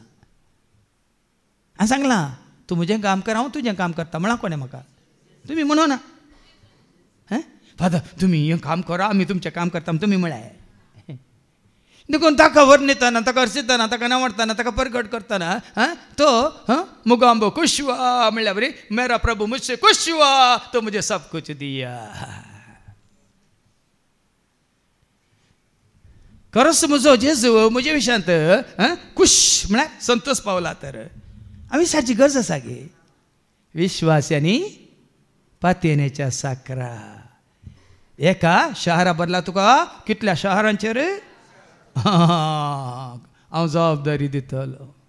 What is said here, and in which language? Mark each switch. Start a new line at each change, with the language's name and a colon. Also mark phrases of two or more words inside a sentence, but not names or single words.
Konkani: हांवें सांगलां तूं म्हजें काम कर हांव तुजें काम करता. म्हणा कोणें म्हाका तुमी म्हणो ना फादर तुमी हें काम करा आमी तुमचें काम करता तुमी म्हळ्यार. देखून ताका वर्णितना ताका हरसितना ताका नांवडटाना ताका परगट करतना
Hindi: तो मुगांबो खुश हुआ
Konkani: म्हणल्यार बरी
Hindi: मेरा प्रभु मुझसे खुश हुआ तो मुझे सब कुछ दिया.
Konkani: खरोच म्हजो जेजू म्हजे विशयांत खुश म्हळ्यार संतोष पावला. तर आमी साची गरज आसा गे विश्वास आनी पातयेनेच्या साकरा. एका शहरा बदला तुका कितल्या शहरांचेर हांव जबाबदारी दितलो.